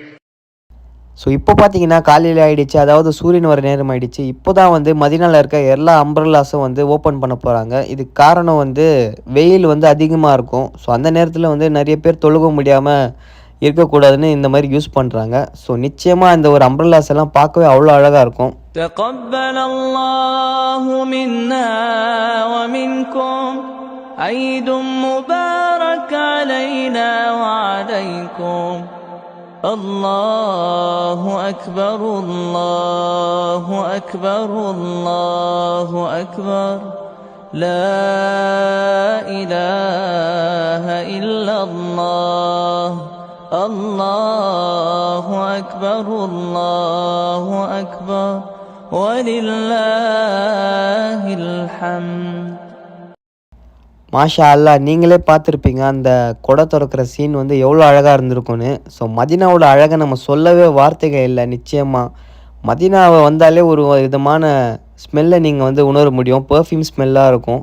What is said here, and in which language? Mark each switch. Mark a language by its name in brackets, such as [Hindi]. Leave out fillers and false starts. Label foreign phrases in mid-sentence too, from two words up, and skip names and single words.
[Tamil] ஸோ இப்போ பார்த்தீங்கன்னா காலையில் ஆகிடுச்சு, அதாவது சூரியன் வர நேரம் ஆகிடுச்சு. இப்போ தான் வந்து மதினாவில் இருக்க எல்லா அம்ப்ரல்லாஸும் வந்து ஓப்பன் பண்ண போகிறாங்க. இதுக்கு காரணம் வந்து வெயில் வந்து அதிகமாக இருக்கும். ஸோ அந்த நேரத்தில் வந்து நிறைய பேர் தொழுக முடியாமல் இருக்கக்கூடாதுன்னு இந்த மாதிரி யூஸ் பண்ணுறாங்க. ஸோ நிச்சயமாக இந்த ஒரு அம்ப்ரல்லாஸ் எல்லாம் பார்க்கவே அவ்வளோ அழகாக இருக்கும். [Arabic] تقبل الله منا ومنكم عيد مبارك علينا وعليكم. الله أكبر الله أكبر الله أكبر لا إله إلا الله الله أكبر الله أكبر ولله الحمد. ما شاء الله, [Tamil] நீங்களே பார்த்துருப்பீங்க அந்த கொடை திறக்கிற சீன் வந்து எவ்வளோ அழகாக இருந்திருக்கும்னு. ஸோ மதினாவோட அழகை நம்ம சொல்லவே வார்த்தைகள் இல்லை. நிச்சயமாக மதினாவை வந்தாலே ஒரு விதமான ஸ்மெல்லை நீங்கள் வந்து உணர முடியும். [English] perfume smell [Tamil] இருக்கும்.